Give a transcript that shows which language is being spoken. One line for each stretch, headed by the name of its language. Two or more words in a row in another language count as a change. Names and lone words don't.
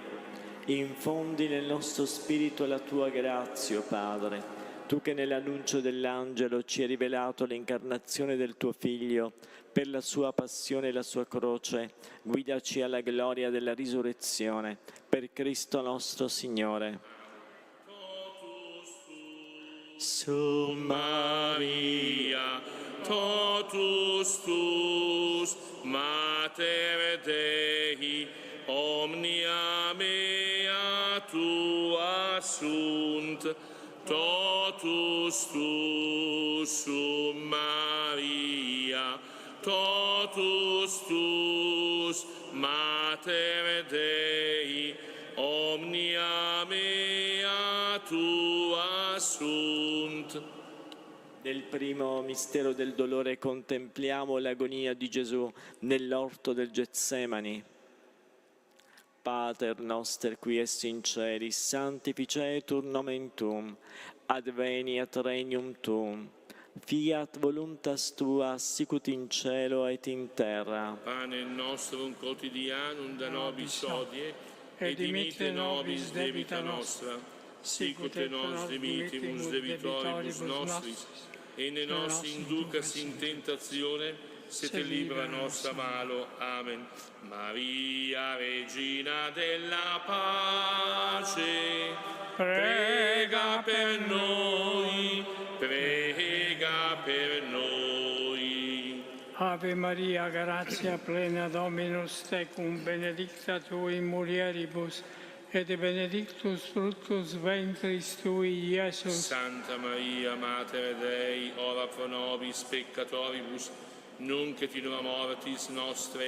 Italian: Infondi nel nostro spirito la tua grazia, Padre, tu che nell'annuncio dell'angelo ci hai rivelato l'incarnazione del tuo Figlio, per la sua passione e la sua croce, guidaci alla gloria della risurrezione, per Cristo nostro Signore.
Latin: Su Maria, totus tus, Mater Dei, omnia mea tua sunt, totus tus, su Maria, totus tus, Mater Dei, omnia mea tua sunt.
Italian: Nel primo mistero del dolore contempliamo l'agonia di Gesù nell'orto del Getsemani.
Latin: Pater noster qui es in celis, sanctificetur nomen tuum, adveniat regnum tuum, fiat voluntas tua sicut in cielo et in terra. Panem nostrum quotidianum da nobis hodie, et dimitte nobis debita nostra, sicut et nos dimittimus debitoribus nostris, e ne nos inducas in tentazione, sed libera nos a malo. Amen.
Italian: Maria, Regina della pace, prega per noi, prega per noi.
Latin: Ave Maria, grazia plena, Dominus tecum, benedicta tu in mulieribus, et benedictus fructus ventris tui, Iesus. Santa Maria, Mater Dei, ora pro nobis peccatoribus, nunc et in hora mortis nostre.